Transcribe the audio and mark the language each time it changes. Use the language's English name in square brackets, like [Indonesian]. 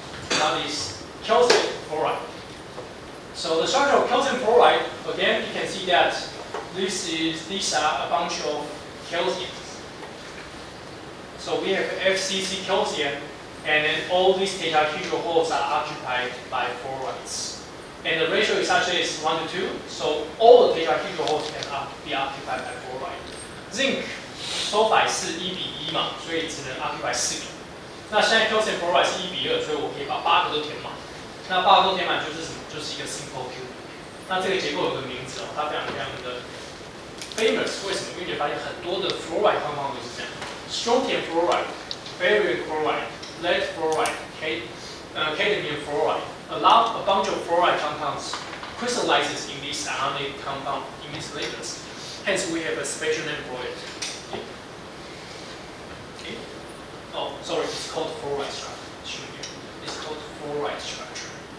[English] That is calcium fluoride. So the structure of calcium fluoride, again, you can see that these are a bunch of calciums. So we have FCC calcium, and then all these tetrahedral holes are occupied by fluorides. And the ratio is actually 1 to 2, so all the tetrahedral holes can be occupied by fluoride. [Chinese] Zinc sulfide 是1:1嘛，所以只能 occupy 4个。那现在 calcium fluoride 是1:2，所以我可以把8个都填满。那8个都填满就是什么？就是一个 simple Q。那这个结构有个名字哦，它非常非常的 famous。为什么？因为你发现很多的 fluoride compound 都是这样 ：strontium fluoride、barium chloride、lead fluoride、cadmium fluoride。 [English] A bunch of fluoride compounds crystallizes in this ionic compound in these layers. Hence, we have a special name for it. Okay. Oh, sorry, it's called fluoride structure. It's called fluoride structure.